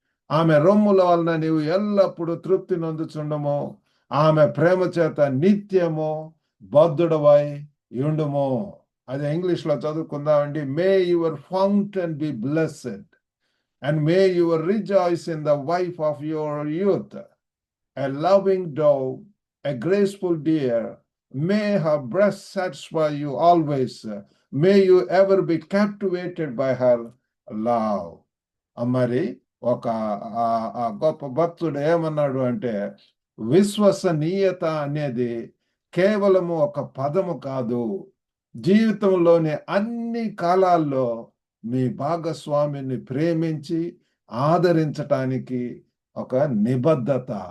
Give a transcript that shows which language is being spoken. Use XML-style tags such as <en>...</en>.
<te>ఆమె రొమ్ముల వలన నీవు ఎల్లప్పుడూ తృప్తి నొందుచుండము. ఆమె ప్రేమ చేత నిత్యము బద్ధుడవై ఉండుము. అది ఇంగ్లీష్ లో చదువుకుందామండి.</te> <en>May your fountain be blessed and may your rejoice in the wife of your youth. A loving dove, a graceful deer, may her breast satisfy you always. May you ever be captivated by her love.</en> <te>మరి ఒక గొప్ప భక్తుడు ఏమన్నాడు అంటే, విశ్వసనీయత అనేది కేవలము ఒక పదము కాదు. జీవితంలోని అన్ని కాలాల్లో మీ భాగస్వామిని ప్రేమించి ఆదరించటానికి ఒక నిబద్ధత.</te>